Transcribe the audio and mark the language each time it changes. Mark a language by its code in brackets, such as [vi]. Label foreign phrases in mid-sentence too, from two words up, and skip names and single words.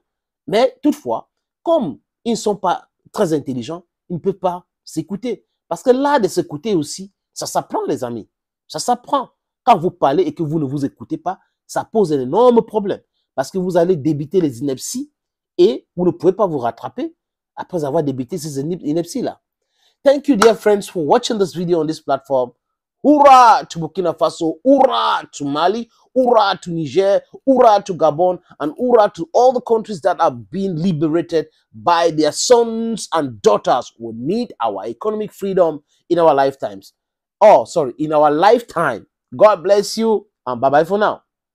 [fr] Mais toutefois, comme ils ne sont pas très intelligents, ils ne peuvent pas s'écouter. Parce que l'art de s'écouter aussi, ça s'apprend, les amis. Ça s'apprend. Quand vous parlez et que vous ne vous écoutez pas, ça pose un énorme problème. Parce que vous allez débiter les inepties et vous ne pouvez pas vous rattraper après avoir débité ces inepties-là. [en] Thank you, dear friends, for watching this video on this platform. Hoorah to Burkina Faso, hoorah to Mali, hoorah to Niger, hoorah to Gabon, and hoorah to all the countries that are being liberated by their sons and daughters who need our economic freedom in our lifetimes. Oh, sorry, in our lifetime. God bless you and bye bye for now.